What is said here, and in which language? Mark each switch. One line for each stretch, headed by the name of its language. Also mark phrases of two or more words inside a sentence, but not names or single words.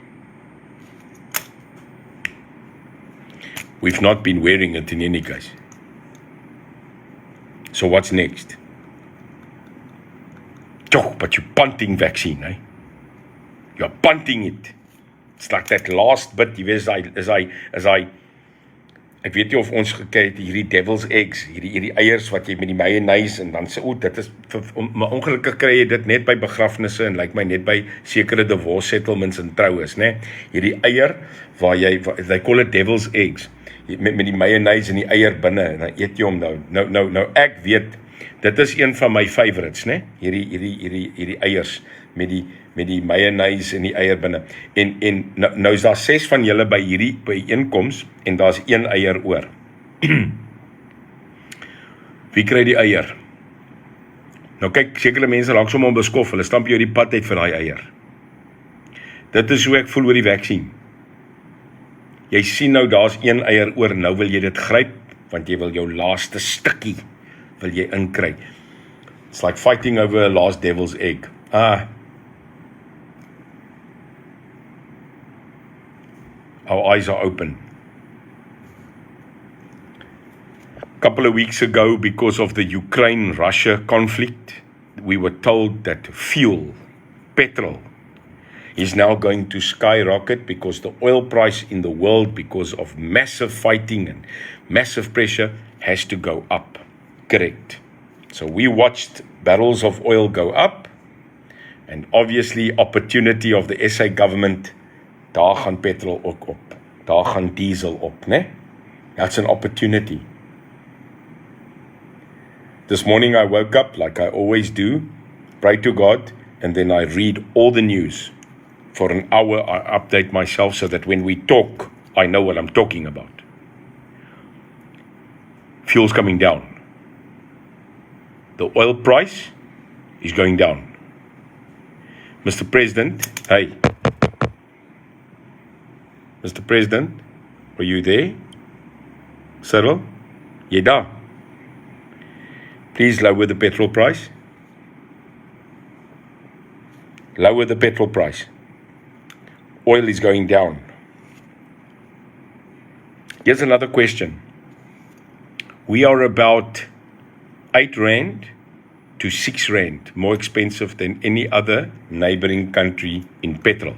English: We've not been wearing it in any case. So what's next? But you're punting vaccine, eh? You're punting it. It's like that last bit,
Afrikaans: jy weet, as I ek weet nie of ons gekyk het, hierdie
English: devil's eggs,
Afrikaans: hierdie eiers wat jy met die mayonnaise, en dan sê, dit is, maar ongelukkig kry jy dit net by begrafnisse, en lyk my net by sekere
English: divorce settlements
Afrikaans: en troues, né? Hierdie eier, waar
English: they call it devil's eggs,
Afrikaans: met die mayonnaise en die eier binne, en dan eet jy hom nou ek weet, dit is een van my favorites, né? Hierdie eiers, met die mayonnaise en die eier binne. En nou is daar 6 van julle by hierdie byeenkoms, en daar's 1 eier oor. Wie kry die eier? Nou kyk, sekere mense raak sommer onbeskof, hulle stamp jou die pad uit vir daai eier. Dit is hoe ek voel oor die vaksin. Jy sien nou, daar's 1 eier oor, nou wil jy dit gryp, want jy wil jou laaste stukkie, wil jy inkry.
English: It's like fighting over a last devil's egg. Our eyes are open. A couple of weeks ago, because of the Ukraine-Russia conflict, we were told that fuel, petrol, is now going to skyrocket because the oil price in the world, because of massive fighting and massive pressure, has to go up. Correct. So we watched barrels of oil go up, and obviously opportunity of the SA government,
Afrikaans: daar gaan petrol ook op, daar gaan diesel op, né?
English: That's an opportunity. This morning I woke up, like I always do, pray to God, and then I read all the news. For an hour I update myself so that when we talk, I know what I'm talking about. Fuel's coming down. The oil price is going down. Mr. President, hey. Mr. President, are you there?
Afrikaans: Cyril, jy daar?
English: Please lower the petrol price. Lower the petrol price. Oil is going down. Here's another question. We are about 8 Rand to 6 Rand more expensive than any other neighboring country in petrol.